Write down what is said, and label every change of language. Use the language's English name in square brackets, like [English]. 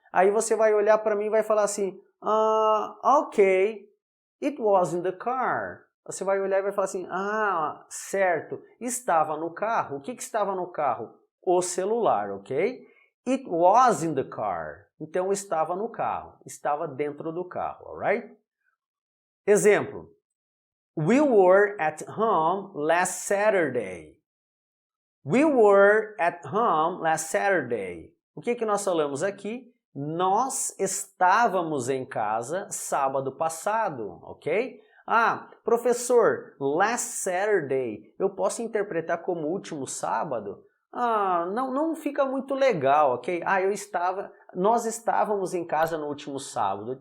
[Portuguese] Aí você vai olhar para mim e vai falar assim, ok, [English] it was in the car. [Portuguese] Você vai olhar e vai falar assim, certo, estava no carro. O que estava no carro? O celular, ok? [English] It was in the car. [Portuguese] Então estava no carro, estava dentro do carro, alright? Exemplo. [English] We were at home last Saturday. We were at home last Saturday. [Portuguese] O que nós falamos aqui? Nós estávamos em casa sábado passado, ok? Professor, [English] last Saturday, [Portuguese] eu posso interpretar como último sábado? Não fica muito legal, ok? Nós estávamos em casa no último sábado.